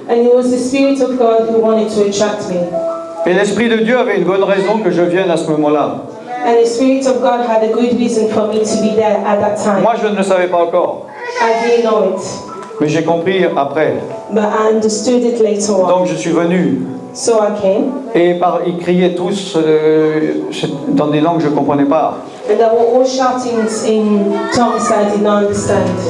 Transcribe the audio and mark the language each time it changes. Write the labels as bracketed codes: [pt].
[en] And it was the Spirit of God who wanted to attract me. [fr] Et l'Esprit de Dieu avait une bonne raison que je vienne à ce moment-là. [en] And the Spirit of God had a good reason for me to be there at that time. [fr] Moi je ne le savais pas encore. [en] I didn't know it. [fr] Mais j'ai compris après. [en] But I understood it later on. [fr] Donc je suis venu. [en] So I came. [fr] Et ils criaient tous dans des langues que je ne comprenais pas. [en] And they were all shouting in tongues I did not understand.